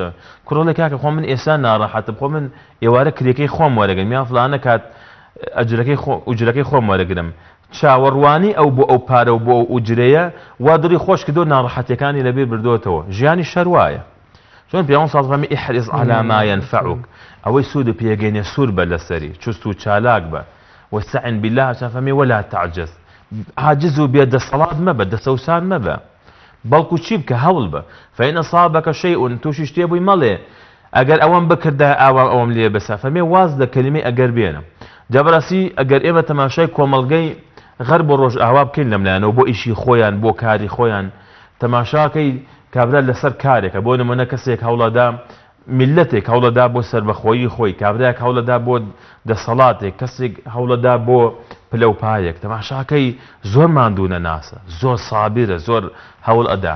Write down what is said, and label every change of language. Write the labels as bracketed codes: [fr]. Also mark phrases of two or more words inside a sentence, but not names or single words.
[ckb] کوڕڵێک کاکە خۆ من ئێستا ناڕەحەتم، خۆ من ئێوارە کرێکەی خۆم وەرەگرم، میان فڵانە کات ئوجرەکەی خۆم وەرەگرم. چاوەڕوانی ئەو بۆ ئەو پارە و بۆ ئەو ئوجرەیە وا دڵی خۆش کردو، ناڕەحەتیەکانی لەبێ بردوتەوە. ژیانی شەروایە. چۆن پێغەمبەر [ar] صلی الله علیه و سلم احرص على ما ينفعك، [ckb] ئەوەی سوود پێگەینێ سوور بە لەسەری، چست و چالاک بە، [ar] واستعن بالله [ckb] فەرمی [ar] ولا تعجز، [ckb] عاجز و بێدەسەڵات مەبە، دەسەوسان مەبە، بەڵکو چی بکە هەوڵ بە. [ar] فإن أصابك شيء [ckb] تووشی شتێ بووی مەڵێ ئەگەر ئەوەم بکردە ئەوەم لێ بەسە، فەرمی واز لە کەلیمەی ئەگەر بێنە. جا بەڕاستی ئەگەر ئێمە تەماشای کۆمەڵگەی غەرب بۆ ڕۆژ ئاوا بکەین لەملایەنەوە بۆ ئیشی خۆیان، بۆ کاری خۆیان، تەماشاکەی کابرا لەسەر کارێکە، بۆ نمونە کەسێک هەوڵەدا میلەتێک هەوڵەدا بۆ سەربەخۆیی خۆی، کابراەک هەوڵەدا بۆ دەسەڵاتێک، کەسێک هەوڵەدا بۆ پلەپایەک، تەماشاکەی زۆر ماندوو نەناسە، زۆر سابیرە، زۆر هەوڵ ئەدا.